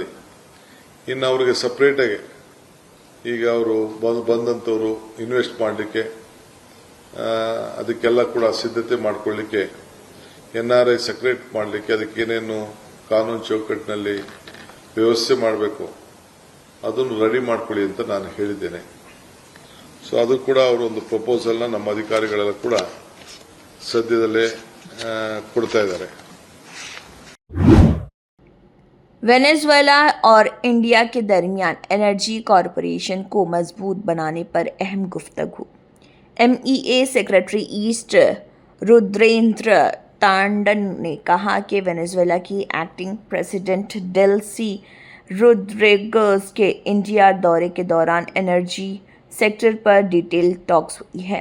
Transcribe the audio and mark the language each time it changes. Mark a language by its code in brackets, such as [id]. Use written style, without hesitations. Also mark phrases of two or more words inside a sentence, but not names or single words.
[kn] ಇನ್ನು ಅವರಿಗೆ ಸಪರೇಟ್ ಆಗಿ ಈಗ ಅವರು ಬಂದಂತವರು ಇನ್ವೆಸ್ಟ್ ಮಾಡಲಿಕ್ಕೆ ಅದಕ್ಕೆಲ್ಲ ಕೂಡ ಸಿದ್ಧತೆ ಮಾಡಿಕೊಳ್ಳಿಕ್ಕೆ [en] NRI secret [kn] ಮಾಡಲಿಕ್ಕೆ ಅದಕ್ಕೆ ಏನೇನು ಕಾನೂನು ಚೌಕಟ್ಟಿನಲ್ಲಿ ವ್ಯವಸ್ಥೆ ಮಾಡಬೇಕು ಅದನ್ನು ರೆಡಿ ಮಾಡ್ಕೊಳ್ಳಿ ಅಂತ ನಾನು ಹೇಳಿದ್ದೇನೆ. ಸೊ ಅದು ಕೂಡ ಅವರು ಒಂದು ಪ್ರಪೋಸಲ್ನ ನಮ್ಮ ಅಧಿಕಾರಿಗಳೆಲ್ಲ ಕೂಡ ಸದ್ಯದಲ್ಲೇ ಕೊಡ್ತಾ ಇದ್ದಾರೆ. [hi] वेनेजुएला और इंडिया के दरमियान [en] energy corporation [hi] को मजबूत बनाने पर अहम गुफ्तगू। [en] MEA secretary East [hi] रुद्रेंद्र तांडन ने कहा कि वेनेजुएला की [en] acting president [hi] डेल्सी रोड्रिगेज के इंडिया दौरे के दौरान [en] energy sector [hi] पर [en] detail talks [hi] हुई है।